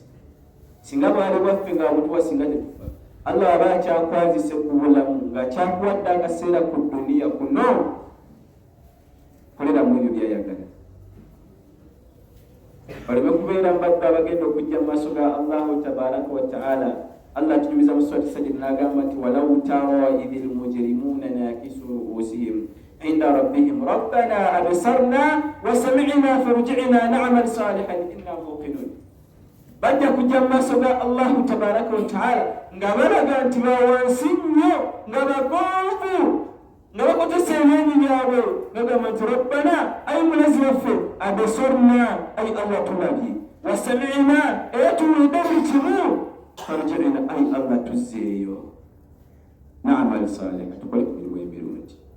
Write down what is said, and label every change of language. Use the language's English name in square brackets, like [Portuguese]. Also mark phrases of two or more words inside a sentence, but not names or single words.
[Ganda] Singa bwali bwaffe nga butuwa singa tetufa, Allah aba akyakwazise ku bulamu ng'akyakuwadde akaseera ku duniya kuno koleramu ebyo byayagala. Baleme kubeera mbadde abagenda okujja mu maaso ga [Arabic] الله تبارك وتعالى. [Ganda] Allah tunyumiza mu surati Sajda n'agamba nti [Arabic] ولو ترى إذ المجرمون ناكسو رءوسهم عند ربهم ربنا أبصرنا وسمعنا فارجعنا نعمل صالحا إنا موقنون. [Ganda] Bajja kujja mu maaso ga [Arabic] الله تبارك وتعالى [Ganda] nga balaga nti bawansi nnyo, nga bagonvu, nga bakotesa ebyenyi byabwe, bagamba nti rabbana, ayi mulazi waffe, absarna, ayi Allah tulabye, [Arabic] وسمعنا, [Ganda] era tuwulidde buli kimu, farji'na, ayi Allah tuzzeeyo, [Arabic] نعمل صالحا, [Ganda] tukole ku mirimu emirungi.